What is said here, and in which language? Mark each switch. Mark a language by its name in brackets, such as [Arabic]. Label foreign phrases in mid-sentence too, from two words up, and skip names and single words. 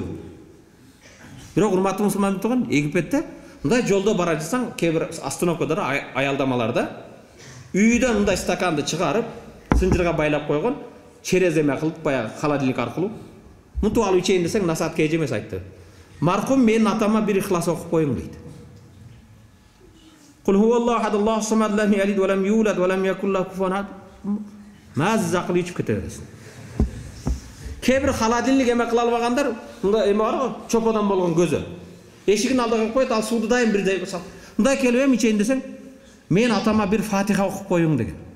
[Kyrgyz] Бирок урматтуу мусулман туган, Египетте мындай жолдо бара жатсаң, кээ бир остановкада, аялдамаларда үйдөн мындай стаканды чыгарып, сынжырга байлап койгон, череземе кылып баягы холодильник аркылуу мынтип алып ичейин десең, насаат кээ эмес айтты. Маркум менин атама бир ихлас окуп коюң дейт. [Arabic] قل هو الله أحد، الله الصمد، لم يلد ولم يولد ولم يكن له كفوا أحد. [Kyrgyz] Маз акыл ичип кете бересиң. Кээ бир холодильник эме кыла албагандар, мындай эме бар го, чоподон болгон көзө. Эшигин алдыга коюп коет, ал сууду дайым бирдей сал. Мындай келип эми ичейин десең, мен атама бир Фатиха окуп коюң деген.